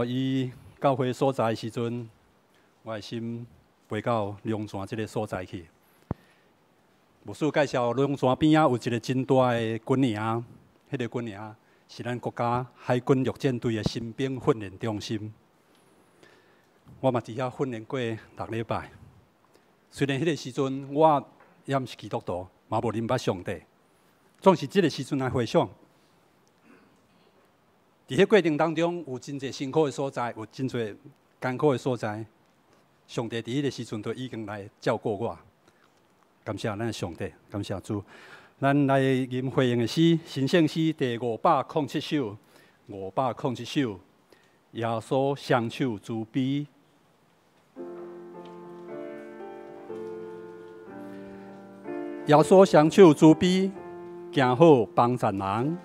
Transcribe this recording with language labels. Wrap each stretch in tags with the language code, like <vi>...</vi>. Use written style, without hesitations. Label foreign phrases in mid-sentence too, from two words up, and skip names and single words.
<nan>伊教会所在的时阵，我的心飞到龙泉这个所在去。牧师介绍龙泉边仔有一个真大的军营，迄个军营是咱国家海军陆战队的新兵训练中心。我嘛伫遐训练过6礼拜。虽然迄个时阵我也毋是基督徒，嘛无认捌上帝，总是即个时阵来回想。伫迄过程当中，有真侪辛苦的所在，有真侪艰苦的所在。上帝伫迄个时阵都已经来照顾我，感谢咱的上帝，感谢主。咱来吟回应的诗，神圣诗第507首，507首，耶稣双手慈悲。耶稣双手慈悲，行好帮助人。</nan>